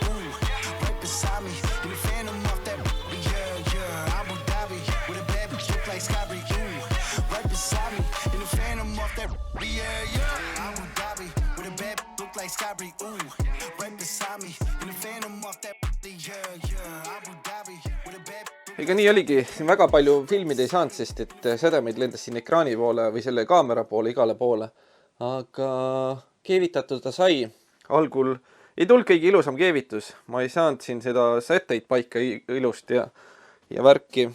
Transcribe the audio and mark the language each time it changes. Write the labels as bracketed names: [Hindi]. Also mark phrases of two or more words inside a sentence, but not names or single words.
[English] Beside me in the Phantom off that yeah Abu Dhabi with a bad bitch look like Sky Bree. Right beside me in the Phantom off that yeah Abu Dhabi with a bad bitch look like Sky Bree. Right beside me in the Phantom off that yeah Abu Dhabi with a bad. [Estonian] Ega nii oligi, siin väga palju filmida ei saanud, sest et sädemeid lendas siin ekraani poole või selle kaamera poole, igale poole. Aga keevitatud ta sai. Algul ei tulnud kõige ilusam keevitus. Ma ei saanud siin seda sätteid paika ilust ja värki.